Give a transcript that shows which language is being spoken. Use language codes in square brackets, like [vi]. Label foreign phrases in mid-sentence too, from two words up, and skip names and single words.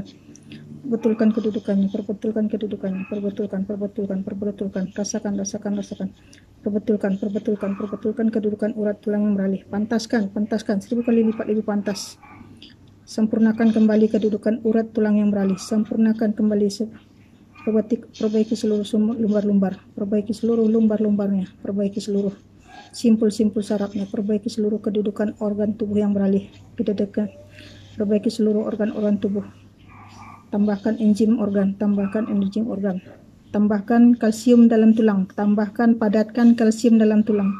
[ms] Perbetulkan kedudukannya, perbetulkan, rasakan. Perbetulkan kedudukan urat tulang yang beralih. Pantaskan 1000 kali lipat lebih pantas. Sempurnakan kembali kedudukan urat tulang yang beralih. Sempurnakan kembali. Perbaiki seluruh lumbar-lumbar. Perbaiki seluruh lumbar-lumbarnya. Perbaiki seluruh simpul-simpul sarafnya. Perbaiki seluruh kedudukan organ tubuh yang beralih. Perbaiki seluruh organ-organ tubuh. Tambahkan enzim organ. Tambahkan enzim organ. Tambahkan kalsium dalam tulang. Tambahkan padatkan kalsium dalam tulang.